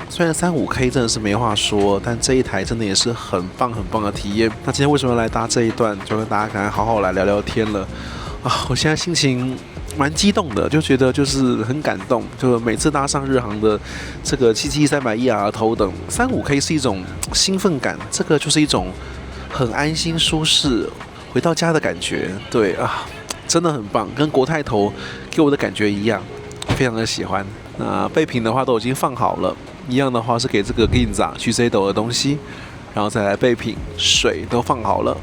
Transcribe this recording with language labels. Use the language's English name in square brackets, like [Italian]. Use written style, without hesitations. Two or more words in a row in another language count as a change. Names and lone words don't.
[Chinese] 雖然35K 真的是沒話說，但這一台真的也是很棒的體驗。那今天為什麼來搭這一段，就跟大家可能好好來聊聊天了啊！我現在心情蠻激動的，就覺得就是很感動，就每次搭上日航的這個 777-300ER 頭等35K是一種興奮感，這個就是一種很安心舒適回到家的感覺。對啊， 真的很棒，跟國泰頭給我的感覺一樣，非常的喜歡。那備品的話都已經放好了，一樣的話是給這個 Ginza 取水斗的東西，然後再來備品，水都放好了。